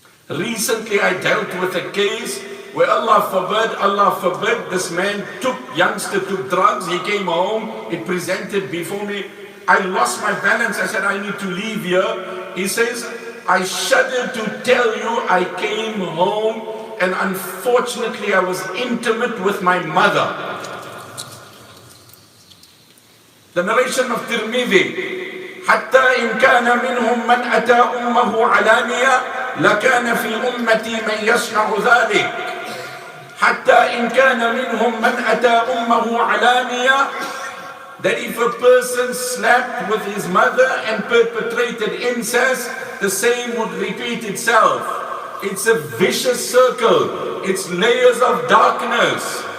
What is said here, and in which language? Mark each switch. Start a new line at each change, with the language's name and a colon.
English: Recently, I dealt with a case where Allah forbid, this man youngster took drugs, he came home, it presented before me. I lost my balance, I said, I need to leave here. He says, I shudder to tell you, I came home and unfortunately I was intimate with my mother. The narration of Tirmidhi,
Arabic: حتى إن كان منهم من أتى أمه علانية لكان في أمتي من يصنع ذلك. حتى إن كان منهم من أتى أمه علانية,
English: that if a person slept with his mother and perpetrated incest, the same would repeat itself. It's a vicious circle. It's layers of darkness.